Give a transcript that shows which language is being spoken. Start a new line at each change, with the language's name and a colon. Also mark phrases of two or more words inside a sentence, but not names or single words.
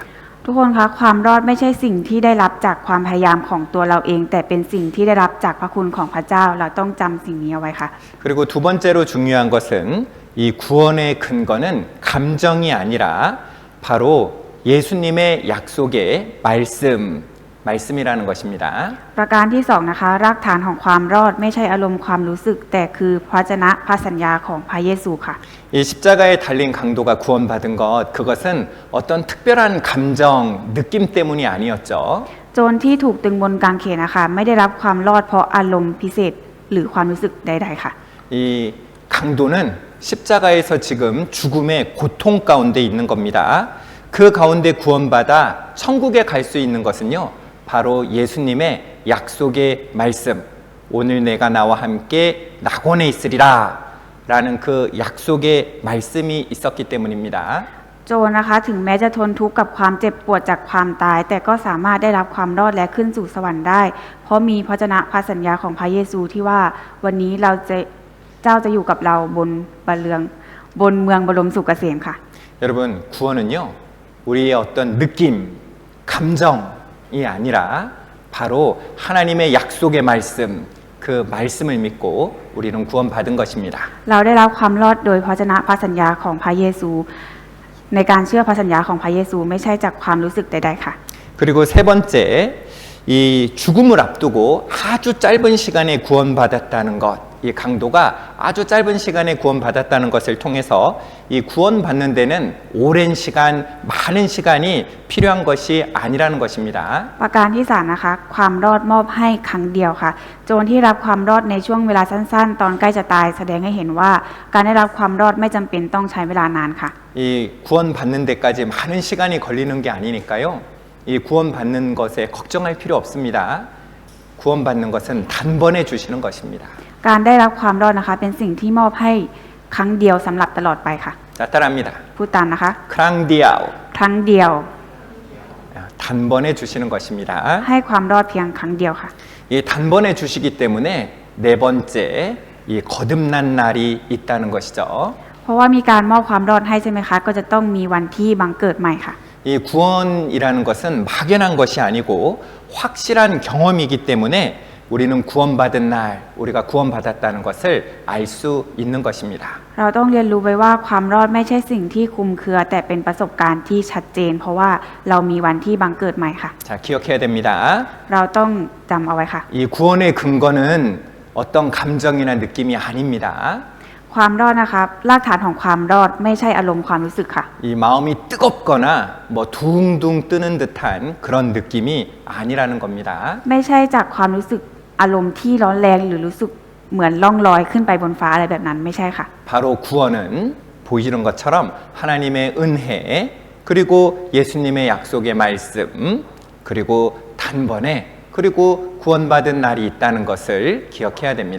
Thai: ทุกคนคะความรอดไม่ใช่สิ่งที่ได้รับจากความพยายามของตัวเราเองแต่เป็นสิ่งที่ได้รับจากพระคุณของพระเจ้าเราต้องจำสิ่งนี้เอาไว้ค่ะ
Korean: 그리고 두 번째로 중요한 것은 이 구원의 근거는 감정이 아니라 바로 예수님의 약속의 말씀이라는 것입니다.
Thai: ประการที่สองนะคะรากฐานของความรอดไม่ใช่อารมณ์ความรู้สึกแต่คือพระวจนะพระสัญญาของพระเยซูค่ะ
Korean: 이 십자가에 달린 강도가 구원받은 것 그것은 어떤 특별한 감정, 느낌 때문이 아니었죠.
Thai: โจรที่ถูกตึงบนกางเขนนะคะไม่ได้รับความรอดเพราะอารมณ์พิเศษหรือความรู้สึกใดๆค่ะ
Korean: 이 강도는 십자가에서 지금 죽음의 고통 가운데 있는 겁니다. 그 가운데 구원받아 천국에 갈 수 있는 것은요. 바로 예수님의 약속의 말씀. 오늘 내가 나와 함께 낙원에 있으리라 라는 그 약속의 말씀이 있었기 때문입니다.
Thai: โจรนะคะถึงแม้จะทนทุกข์กับความเจ็บปวดจากความตายแต่ก็สามารถได้รับความรอดและขึ้นสู่สวรรค์ได้เพราะมีพระวจนะพระสัญญาของพระเยซูที่ว่าวันนี้เจ้าจะอยู่กับเราบนเมืองบรมสุขเกษมค่ะ
Korean: 여러분 구원은요 우리의 어떤 느낌, 감정이 아니라 바로 하나님의 약속의 말씀, 그 말씀을 믿고 우리는 구원받은 것입니다.
Thai: เราได้รับความรอดโดยพระวจนะพระสัญญาของพระเยซูในการเชื่อพระสัญญาของพระเยซูไม่ใช่จากความรู้สึกใดๆค่ะ
Korean: 그리고 세 번째 이 죽음을 앞두고 아주 짧은 시간에 구원받았다는 것 이 강도가 아주 짧은 시간에 구원받았다는 것을 통해서 이 구원받는 데는 오랜 시간, 많은 시간이 필요한 것이 아니라는 것입니다.
Thai: ประการที่3นะคะความรอดมอบให้ครั้งเดียวค่ะโจรที่รับความรอดในช่วงเวลาสั้นๆ ตอนใกล้จะตายแสดงให้เห็นว่าการได้รับความรอดไม่จำเป็นต้องใช้เวลานานค่ะ
Korean: 이 구원받는 데까지 많은 시간이 걸리는 게 아니니까요. 이 구원받는 것에 걱정할 필요 없습니다. 구원받는 것은 단번에 주시는 것입니다.
Thai: การได้รับความรอดนะคะเป็นสิ่งที่มอบให้ครั้งเดียวสำหรับตลอดไปค่ะ
Korean: 자, 따라합니다.
Thai: พูดตามนะคะ ครั้งเดียว. ครั้งเดียว
Korean: 단번에 주시는 것입니다.
Thai: ให้ความรอดเพียงครั้งเดียวค่ะ
Korean: 이 단번에 주시기 때문에 네 번째 이 거듭난 날이 있다는 것이죠.
Thai: เพราะว่ามีการมอบความรอดให้ใช่ไหมคะก็จะต้องมีวันที่บังเกิดใหม่ค่ะ
Korean: 이 구원이라는 것은 막연한 것이 아니고 확실한 경험이기 때문에 우리는 구원받은 날, 우리가 구원받았다는 것을 알 수 있는 것입니다.
Thai: เราต้องเรียนรู้ไว้ว่าความรอดไม่ใช่สิ่งที่คลุมเครือแต่เป็นประสบการณ์ที่ชัดเจน เพราะว่าเรามีวันที่บังเกิดใหม่ค่ะ
Korean: 자, 기억해야 됩니다.
Thai: เราต้องจำเอาไว้ค่ะ
Korean: 이 구원의 근거는 어떤 감정이나 느낌이 아닙니다.
Thai: ความรอดนะคะรากฐานของความรอดไม่ใช่อารมณ์ความรู้สึกค่ะ
Korean: 이 마음이 뜨겁거나 뭐 둥둥 뜨는 듯한 그런 느낌이 아니라는 겁니다.
Thai: ไม่ใช่จากความรู้สึกอารมณ์ที่ร้อนแรงหรือรู้สึกเหมือนล่องลอยขึ้นไปบนฟ้าอะไรแบบนั้นไม่ใช่ค่ะ
Korean: 바로 구원은 보이시는 것처럼 하나님의 은혜 그리고 예수님의 약속의 말씀 그리고 단번에 그리고 구원받은 날이 있다는 것을 기억해야 됩니다.